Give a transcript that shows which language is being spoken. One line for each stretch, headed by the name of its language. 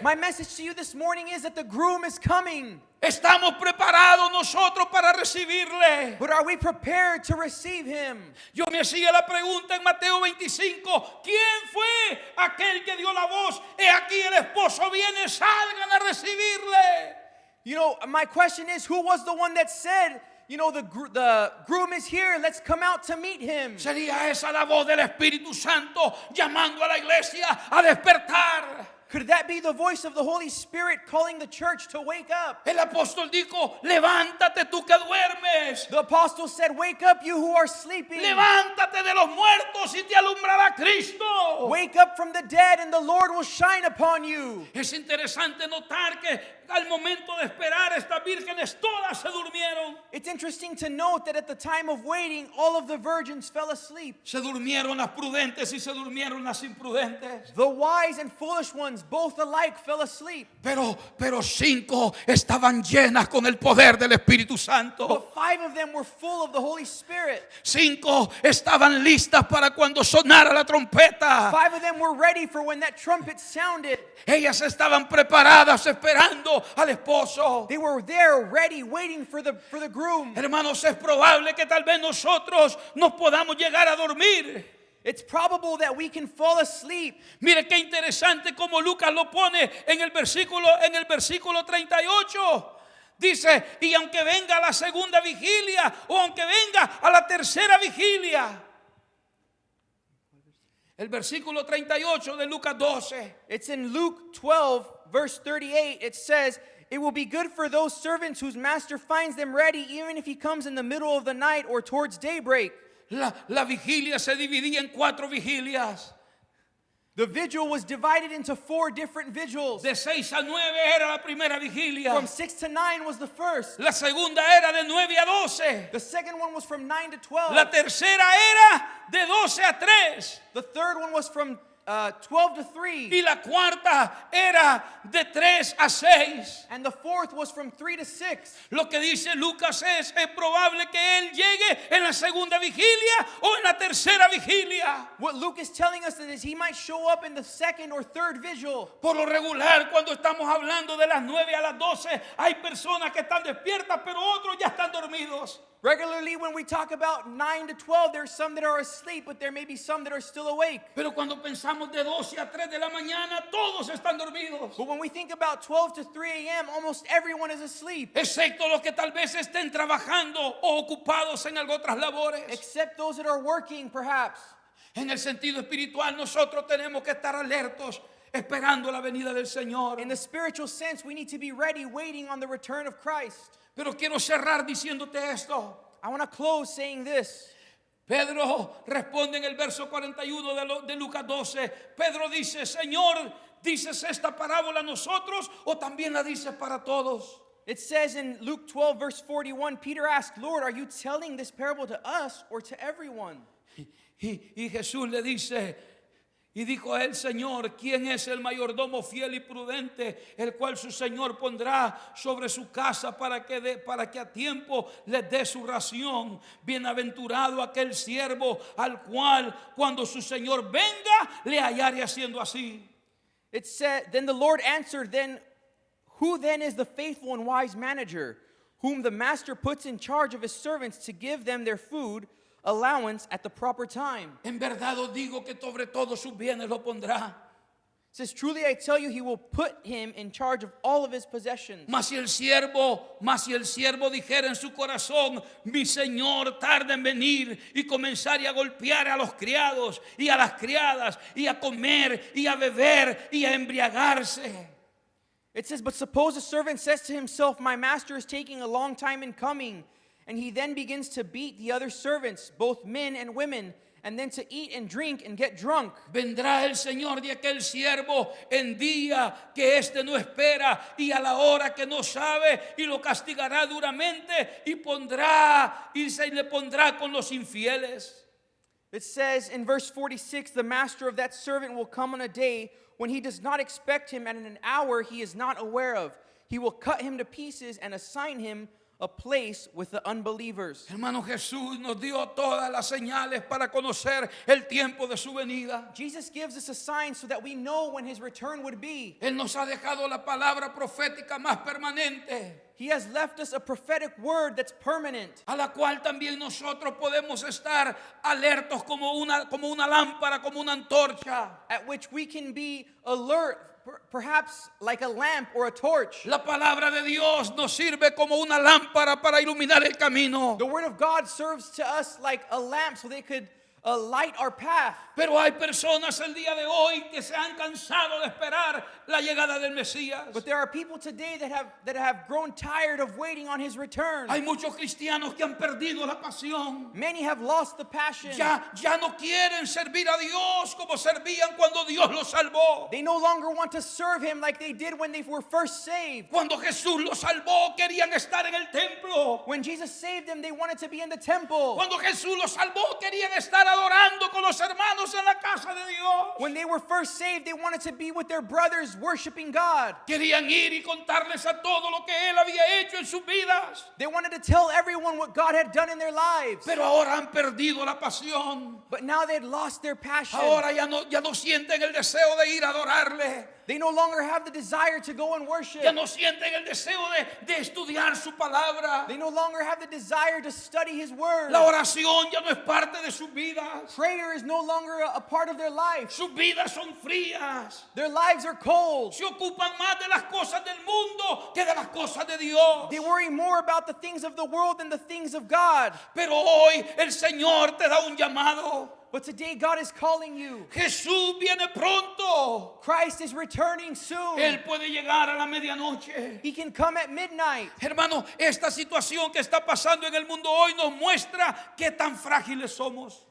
English: My message to you this morning is that the groom is coming.
Spanish: Estamos preparados nosotros para recibirle.
English: But are we prepared to receive him?
Spanish: Yo me hacía la pregunta en Mateo 25, ¿quién fue aquel que dio la voz? He aquí el esposo viene, salgan a recibirle.
English: You know, my question is, who was the one that said, you know, the groom is here, let's come out to meet him?
Spanish: Sería esa la voz del Espíritu Santo llamando a la iglesia a despertar.
English: Could that be the voice of the Holy Spirit calling the church to wake up?
Spanish: El apóstol dijo, levántate tú que duermes.
English: The apostle said, wake up you who are sleeping.
Spanish: Levántate de los muertos y te alumbrará Cristo.
English: Wake up from the dead and the Lord will shine upon you.
Spanish: Es interesante notar que al momento de esperar estas vírgenes todas se durmieron.
English: It's interesting to note that at the time of waiting, all of the virgins fell asleep.
Spanish: Se durmieron las prudentes y se durmieron las imprudentes.
English: The wise and foolish ones both alike fell asleep.
Spanish: Pero 5 estaban llenas con el poder del Espíritu Santo.
English: But 5 of them were full of the Holy Spirit.
Spanish: 5 estaban listas para cuando sonara la trompeta.
English: 5 of them were ready for when that trumpet sounded.
Spanish: Ellas estaban preparadas esperando al esposo.
English: They were there ready, waiting for the groom.
Spanish: Hermanos, es probable que tal vez nosotros nos podamos llegar a dormir.
English: It's probable that we can fall asleep.
Spanish: Mire qué interesante como Lucas lo pone en el versículo 38. Dice, y aunque venga a la segunda vigilia o aunque venga a la tercera vigilia. El versículo 38 de Lucas 12.
English: It's in Luke 12, verse 38. It says, it will be good for those servants whose master finds them ready, even if he comes in the middle of the night or towards daybreak.
Spanish: La vigilia se dividía en 4 vigilias.
English: The vigil was divided into 4 different vigils.
Spanish: De 6 a 9 era la primera vigilia.
English: From 6 to 9 was the first.
Spanish: La segunda era de 9 a 12.
English: The second one was from 9 to 12.
Spanish: La tercera era de 12 a 3.
English: The third one was from 12 to 3.
Spanish: Y la cuarta era de 3 a 6.
English: And the fourth was from 3 to 6.
Spanish: Lo que dice Lucas es probable que él llegue en la segunda vigilia o en la tercera vigilia.
English: What Luke is telling us is he might show up in the second or third vigil.
Spanish: Por lo regular, cuando estamos hablando de las 9 a las 12, hay personas que están despiertas, pero otros ya están dormidos.
English: Regularly, when we talk about 9 to 12, there's some that are asleep, but there may be some that are still awake.
Spanish: Pero cuando pensamos de 12 a 3 de la mañana, todos están dormidos.
English: But when we think about 12 to 3 a.m., almost everyone is asleep.
Spanish: Excepto los que tal vez estén trabajando o ocupados en algo otras labores.
English: Except those that are working, perhaps.
Spanish: En el sentido espiritual, nosotros tenemos que estar alertos, esperando la venida del Señor.
English: In the spiritual sense, we need to be ready, waiting on the return of Christ.
Spanish: Pero quiero cerrar diciéndote esto.
English: I want to close saying this.
Spanish: Pedro responde en el verso 41 de Lucas 12. Pedro dice, Señor, ¿dices esta parábola a nosotros o también la dices para todos?
English: It says in Luke 12, verse 41, Peter asked, Lord, are you telling this parable to us or to everyone?
Spanish: Y Jesús le dice, y dijo a él, Señor, ¿quién es el mayordomo fiel y prudente, el cual su Señor pondrá sobre su casa para que a tiempo les dé su ración? Bienaventurado aquel siervo al cual cuando su Señor venga le hallare haciendo así.
English: It said, then the Lord answered, then who then is the faithful and wise manager, whom the master puts in charge of his servants to give them their food allowance at the proper time?
Spanish: En verdad os digo que sobre todos sus bienes lo pondrá.
English: It says, truly I tell you, he will put him in charge of all of his possessions.
Spanish: Mas si el siervo dijera en su corazón, mi señor tarda en venir, y comenzare a golpear a los criados y a las criadas, y a comer y a beber y a embriagarse.
English: It says, but suppose a servant says to himself, my master is taking a long time in coming, and he then begins to beat the other servants, both men and women, and then to eat and drink and get drunk.
Spanish: Vendrá el Señor de aquel siervo en día que éste no espera y a la hora que no sabe, y lo castigará duramente y se le pondrá con los infieles.
English: It says in verse 46, the master of that servant will come on a day when he does not expect him, and in an hour he is not aware of. He will cut him to pieces and assign him a place with the unbelievers.
Spanish: Hermano, Jesús nos dio todas las señales para conocer el tiempo de su venida.
English: Jesus gives us a sign so that we know when his return would be.
Spanish: Él nos ha dejado la palabra profética más permanente,
English: He has left us a prophetic word that's permanent,
Spanish: a la cual también nosotros podemos estar alertos como una lámpara, como una antorcha.
English: at which we can be alert, perhaps like a lamp or a torch.
Spanish: La palabra de Dios nos sirve como una lámpara para iluminar el camino.
English: The word of God serves to us like a lamp so they could light our path.
Spanish: Pero hay personas el día de hoy que se han cansado de esperar la llegada del Mesías.
English: But there are people today that have grown tired of waiting on his return.
Spanish: Hay muchos cristianos que han perdido la pasión.
English: Many have lost the passion.
Spanish: Ya no quieren servir a Dios como servían cuando Dios los salvó.
English: They no longer want to serve him like they did when they were first saved.
Spanish: Cuando Jesús los salvó, querían estar en el templo.
English: When Jesus saved them, they wanted to be in the temple.
Spanish: Cuando Jesús los salvó, querían estar adorando con los hermanos en la casa de Dios.
English: When they were first saved, they wanted to be with their brothers worshiping God.
Spanish: Querían ir y contarles a todo lo que Él había hecho en sus vidas.
English: They wanted to tell everyone what God had done in their lives.
Spanish: Pero ahora han perdido la pasión.
English: But now they'd lost their passion.
Spanish: Ahora ya no sienten el deseo de ir a adorarle.
English: They no longer have the desire to go and worship.
Spanish: Ya no sienten el deseo de estudiar su palabra.
English: They no longer have the desire to study his word.
Spanish: La oración ya no es parte de sus vidas.
English: Prayer is no longer a part of their life.
Spanish: Sus vidas son frías.
English: Their lives are cold.
Spanish: Se ocupan más de las cosas del mundo que de las cosas de Dios.
English: They worry more about the things of the world than the things of God.
Spanish: Pero hoy el Señor te da un llamado.
English: But today God is calling you.
Spanish: Jesús viene pronto.
English: Christ is returning soon.
Spanish: Él puede llegar a la medianoche.
English: He can come at midnight.
Spanish: Hermano, esta situación que está pasando en el mundo hoy nos muestra qué tan frágiles somos.